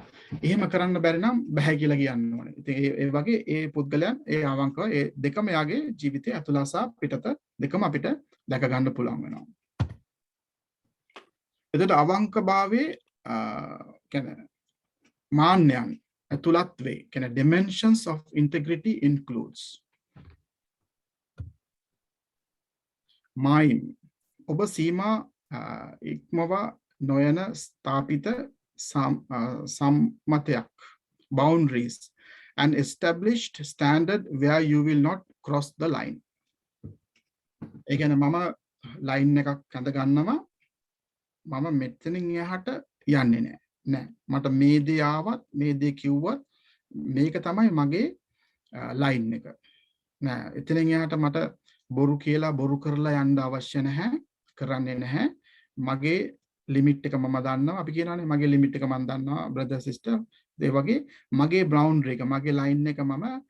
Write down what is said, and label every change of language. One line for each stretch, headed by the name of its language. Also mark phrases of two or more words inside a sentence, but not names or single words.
Sinhala: එහෙම කරන්න බැරි නම් බෑ කියලා කියන්න ඕනේ. ඉතින් ඒ වගේ ඒ පුද්ගලයන් ඒ අවංකව ඒ දෙකම යාගේ ජීවිතයේ ඇතුළත සහ පිටත දෙකම අපිට දැක ගන්න පුළුවන් වෙනවා. එතකොට අවංකභාවයේ කියන්නේ මාන්නයන් ඇතුළත් වේ.
English: කියන්නේ dimensions of integrity includes mime
Sinhala: ඔබ සීමා ඉක්මවා නොයන ස්ථාපිත සම්මතයක්
English: boundaries an established standard where you will not cross the line.
Sinhala: ඒ කියන්නේ මම ලයින් එකක් අඳ ගන්නවා මම මෙතනින් එහාට යන්නේ නෑ මට මේ දේ ආවත් මේ දේ කිව්වත් මේක තමයි මගේ ලයින් එක නෑ එතනින් එහාට මට බොරු කියලා බොරු කරලා යන්න අවශ්‍ය නැහැ කරන්නේ නැහැ මගේ ලිමිට් එක මම දන්නවා අපි කියනවානේ මගේ ලිමිට් එක මම දන්නවා
English: brother sister
Sinhala: ඒ වගේ මගේ බවුන්ඩරි එක මගේ ලයින් එක මම